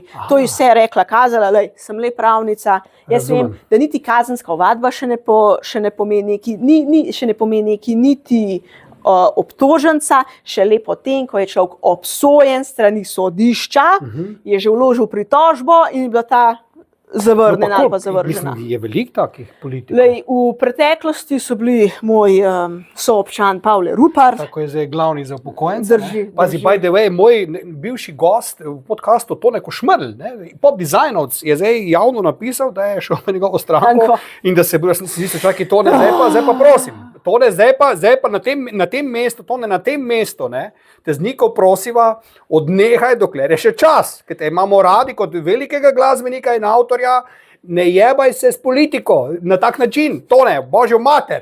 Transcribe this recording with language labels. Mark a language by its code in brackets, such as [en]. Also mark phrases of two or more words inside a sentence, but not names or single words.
[sl] To je vse rekla, kazala, sem le pravnica. Jaz vem, da niti kazenska ovadba še ne pomeni neki niti obtoženca, šele potem, ko je človek obsojen strani sodišča, je že vložil pritožbo in je bila ta zavrnjena ali pa zavržena. Mislim, je veliko takih politikov. V preteklosti so bili moj soobčan Pavle Rupar. Tako je zdaj glavni za upokojence. Drži. Pazi, [en] by the way, [sl] moj bivši gost v podcastu Tone Košmerl, pop dizajnovc, je zdaj javno napisal, da je šel na njegovo stranko in da se bo, čakaj, Tone, zdaj pa prosim. Tone, zdaj pa na tem mestu, te z Niko prosiva, odnehaj, dokler je še čas, ker te imamo radi kot velikega glasbenika in avtorja ne jebaj se s politiko na tak način, to ne, božjo mater.